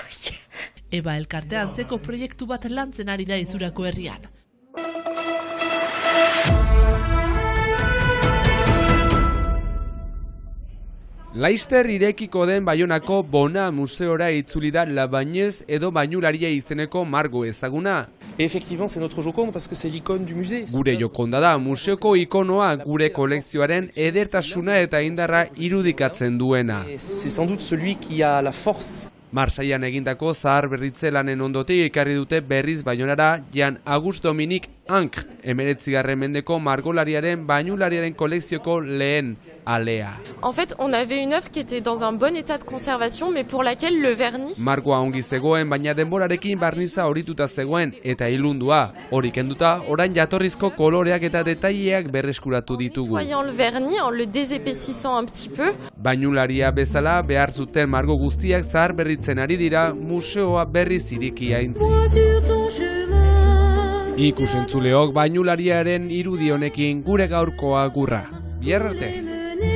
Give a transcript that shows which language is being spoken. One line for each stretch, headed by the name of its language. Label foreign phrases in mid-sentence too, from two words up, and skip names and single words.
Basque: EBA elkartea antzeko proiektu bat lantzen ari da Izurako herrian. Laster irekiko den Baionako Bona museora itzuli da Labañez edo bainularia izeneko margo ezaguna.
French: Effectivement, c'est notre Joconde parce que c'est l'icône du musée.
Basque: Gure Jokonda da museoko ikonoa gure kolekzioaren edertasuna eta indarra irudikatzen duena.
French: C'est sans doute celui qui a la force.
Basque: Marsailan egindako zahar berritze lanen ondotik ekarri dute berriz Baionara Jan August Dominik Ank, 19. mendeko margolariaren bainulariaren kolekzioko lehen alea.
French: En fait, on avait une œuvre qui était dans un bon état de conservation, mais pour laquelle le vernis...
Basque: Margoa ongi zegoen, baina denborarekin barniza horituta zegoen, eta ilundua. Hori kenduta, orain jatorrizko koloreak eta detaileak berreskuratu ditugu.
French: Nettoyant le vernis, en le désépaississant un petit peu.
Basque: Bainularia bezala, behar zuten margo guztiak zahar berritzen ari dira, museoa berriz iriki aintzi. Ikusentzuleok bainulariaren irudi honekin gure gaurkoa agurra. Bihar arte!